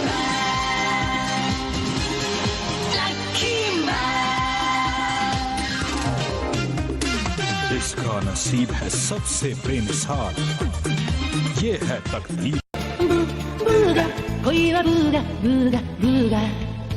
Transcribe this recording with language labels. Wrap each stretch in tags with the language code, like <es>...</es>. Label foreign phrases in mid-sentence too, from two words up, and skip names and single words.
<hi>इसका नसीब है सबसे बेमिसाल, ये है तकदीर।</hi> <ja>ブーガ恋はブーガブーガブーガ</ja>